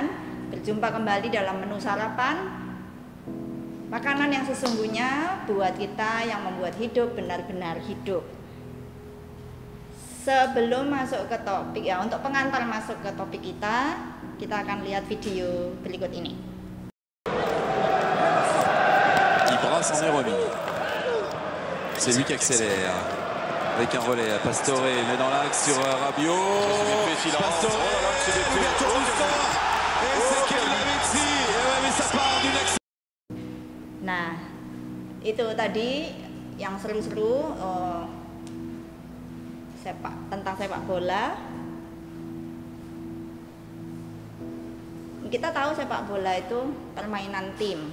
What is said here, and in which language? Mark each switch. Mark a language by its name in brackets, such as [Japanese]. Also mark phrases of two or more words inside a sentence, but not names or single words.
[Indonesian] Berjumpa kembali dalam menu sarapan. Makanan yang sesungguhnya buat kita yang membuat hidup benar-benar hidup. Sebelum masuk ke topik ya, untuk pengantar masuk ke topik kita akan lihat video berikut ini. [French] Ibra s'en est remis. C'est lui qui accélère. Avec un relais à Pastore, met dans l'axe sur Rabiot. Pastore, ouverture du score. Et c'est Kerim Lavezzi. Mais ça part d'une excellente. [Indonesian] Nah, itu tadi yang seru-seru tentang sepak bola. Kita tahu sepak bola itu permainan tim.